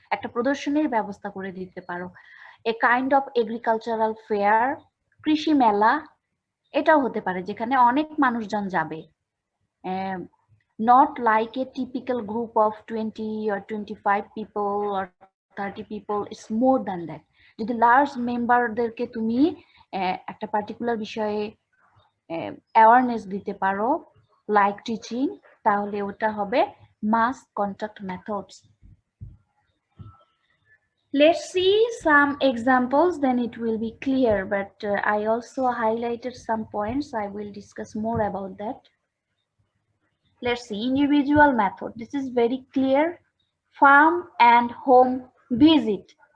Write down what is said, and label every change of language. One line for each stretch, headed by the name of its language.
Bangla: একটা প্রদর্শনীর ব্যবস্থা করে দিতে পারো।
English: a kind of agricultural fair,
Bangla: কৃষি মেলা, এটাও হতে পারে যেখানে অনেক মানুষজন যাবে।
English: Not like a typical group of 20 or 25 people or 30 people, it's more than that.
Bangla: যদি লার্জ মেম্বারদেরকে তুমি একটা পার্টিকুলার বিষয়ে অ্যাওয়ারনেস দিতে পারো,
English: like teaching,
Bangla: তাহলে ওটা হবে মাস contact methods.
English: Let's see some examples, then it will be clear, but I also highlighted some points. I will discuss more about that. Let's see, individual method. This is very clear. Farm and home visit.